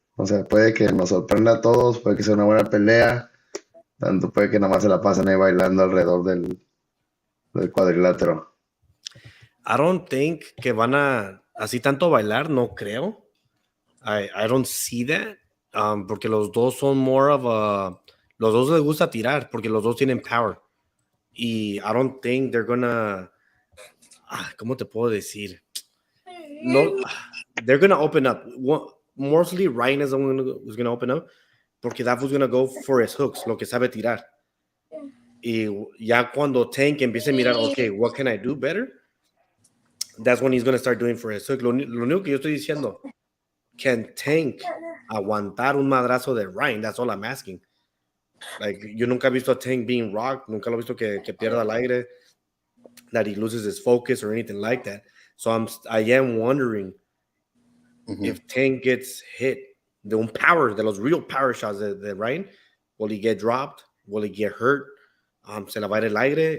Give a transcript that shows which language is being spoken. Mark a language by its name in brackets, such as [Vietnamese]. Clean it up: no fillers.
[Spanish] O sea, puede que nos sorprenda a todos, puede que sea una buena pelea, tanto puede que nada más se la pasen ahí bailando alrededor del cuadrilátero. [English] I don't think [Spanish] que van a así tanto bailar, no creo. [English] I don't see that. [Spanish] Porque los dos son [English] more of a [Spanish] Los dos les gusta tirar porque los dos tienen power. [English] Y I don't think they're gonna... [Spanish] ¿Cómo te puedo decir? [English] No, they're gonna open up. Mostly Ryan is the one who's gonna open up porque that was gonna go for his hooks, [Spanish] lo que sabe tirar. Y ya cuando Tank empiece a mirar, [English] okay, what can I do better? That's when he's gonna start doing for his hook. [Spanish] Lo único que yo estoy diciendo, can Tank aguantar un madrazo de Ryan? [English] That's all I'm asking. [Spanish] Like, yo nunca he visto a Tank [English] being rocked, [Spanish] nunca lo he visto que pierda el aire, [English] that he loses his focus or anything like that. So I am wondering if Tank gets hit [Spanish] de un power, de los [English] real power shots de Ryan, will he get dropped? Will he get hurt? [Spanish] Se le va a ir el aire?